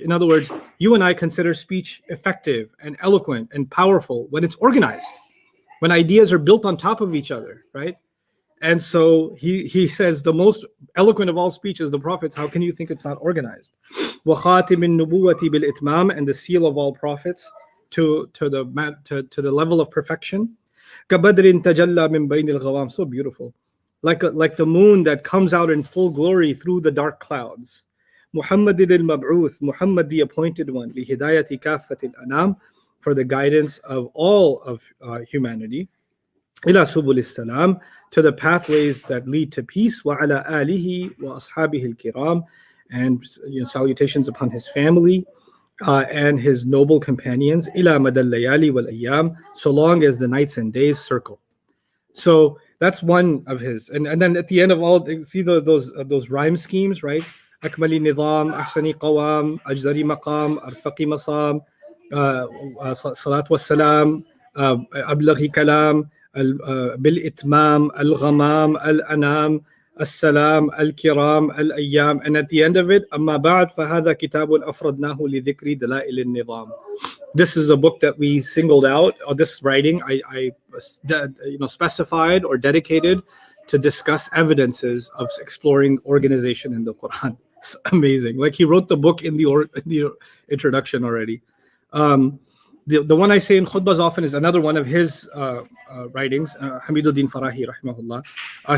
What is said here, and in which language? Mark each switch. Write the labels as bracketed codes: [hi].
[en] In other words, you and I consider speech effective and eloquent and powerful when it's organized, when ideas are built on top of each other, right? And so he says the most eloquent of all speech is the Prophets. How can you think it's not organized? [ar] وَخَاتِمِ النُّبُوَّةِ بِالْإِتْمَامِ, [en] and the seal of all prophets to the level of perfection. [ar] كَبَدْرٍ تَجَلَّى مِنْ بَيْنِ الْغَوَامِ, [en] so beautiful. Like the moon that comes out in full glory through the dark clouds. Muhammad al-Mab'uth, Muhammad the appointed one, [ar] لِهِدَايَةِ كَافَّةِ الْأَنَامِ, [en] for the guidance of all of humanity, [ar] ila subul salam, [en] to the pathways that lead to peace, [ar] wa ala alihi wa ashabihi al-kiram, [en] and salutations upon his family and his noble companions, [ar] ila madal layali wal ayyam, [en] so long as the nights and days circle. So that's one of his, and then at the end of all, see those rhyme schemes, right? [ar] Akmali nizam, ahsani qawam, ajdari maqam, arfaqi masam, صلاة والسلام أبلغ كلام بالإتمام الغمام الأنام السلام الكرام الأيام. [en] And at the end of it, [ar] أما بعد فهذا كتاب أفردناه لذكر دلائل النظام. [en] This is a book that we singled out, or this writing I specified or dedicated to discuss evidences of exploring organization in the Quran. It's amazing. Like he wrote the book in the introduction already. The one I say in khutbahs often is another one of his writings, Hamiduddin Farahi rahimahullah.